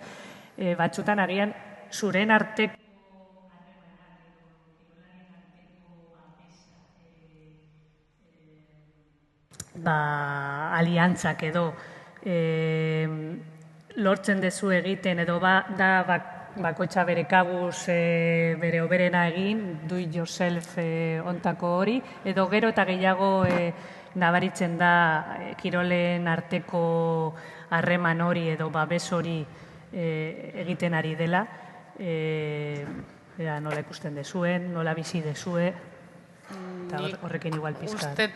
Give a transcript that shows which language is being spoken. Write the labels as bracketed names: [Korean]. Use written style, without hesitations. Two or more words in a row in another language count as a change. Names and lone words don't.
[Basque] Batzutan agian zuren arteko aliantzak edo lortzen dezu egiten edo da bakoitza bere kabuz bere oberena egin, [English] do it yourself [Basque] ontako hori, edo gero eta gehiago nabaritzen da kirolen arteko harreman hori edo babes hori egiten ari dela. Nola ikusten dezuen, nola bizi dezue, eta horrekin igual pizkat.